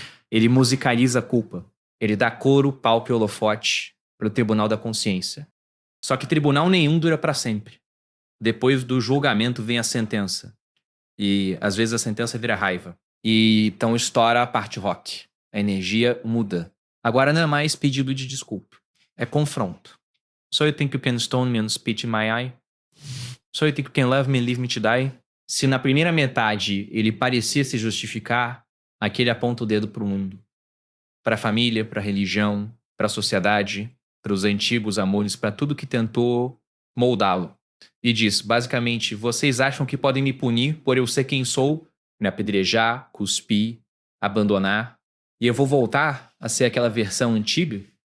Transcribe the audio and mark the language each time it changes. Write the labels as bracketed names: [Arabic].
[Portuguese] Ele musicaliza a culpa. Ele dá coro, palco e holofote para o tribunal da consciência. Só que tribunal nenhum dura para sempre. Depois do julgamento vem a sentença. E às vezes a sentença vira raiva. E então estoura a parte rock. A energia muda. Agora não é mais pedido de desculpa. É confronto. [English] So you think you can stone me and spit in my eye? So you think you can love me and leave me to die? [Portuguese] Se na primeira metade ele parecia se justificar, aqui ele aponta o dedo para o mundo. Para a família, para a religião, para a sociedade, para os antigos amores, para tudo que tentou moldá-lo. E diz, basicamente, vocês acham que podem me punir por eu ser quem sou, me apedrejar, cuspir, abandonar, e eu vou voltar a ser aquela versão antiga?